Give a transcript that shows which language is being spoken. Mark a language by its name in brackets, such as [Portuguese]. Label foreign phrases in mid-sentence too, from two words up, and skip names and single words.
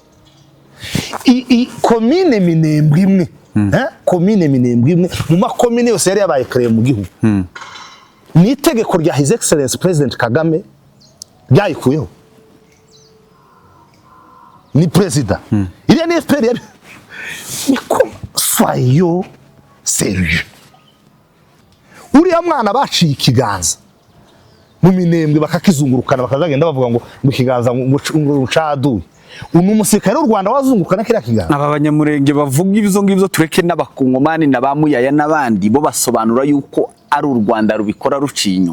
[Kinyarwanda] Komine Minembwe imwe. Komine Minembwe imwe mu makomine yose yari yabaye kreye mu gihugu. Ni itegeko rya [English] His Excellency [Kinyarwanda] President Kagame ryayikuyeho. Ni president. Iriya ni FPR ni [French] comme soyons sérieux. [Kinyarwanda] Uriya mwana baciye ikiganza mu Minembwe bakakizungurukana bakazagenda bavuga ngo ikiganza ngo caduye. Umusirikare w'u Rwanda wazungukana kira kiganza. Aba banyamurenge bavuga ibizo ngibyo tureke n'abakongomani n'abamuyaya n'abandi bo basobanura yuko ari u Rwanda rubikora ruciye inyuma.